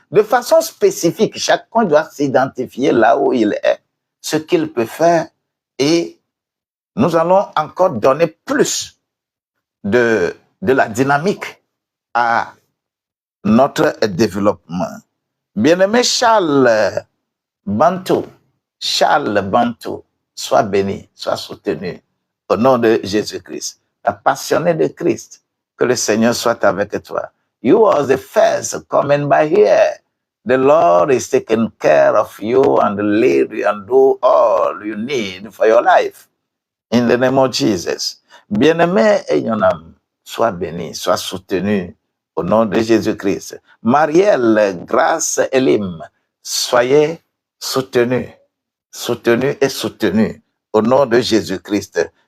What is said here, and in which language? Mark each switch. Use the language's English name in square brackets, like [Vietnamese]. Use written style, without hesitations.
[French] De façon spécifique, chacun doit s'identifier là où il est, ce qu'il peut faire, et nous allons encore donner plus de la dynamique à notre développement. Bien-aimé Charles Bantou, sois béni, sois soutenu au nom de Jésus-Christ. La passionnée de Christ, que le Seigneur soit avec toi. [English] You was the first coming by here. The Lord is taking care of you and lead you and do all you need for your life. In the name of Jesus. [French] Bien-aimé Enyonam, sois béni, sois soutenu au nom de Jésus-Christ. Marielle, Grâce Elim, soyez soutenus et soutenus au nom de Jésus-Christ.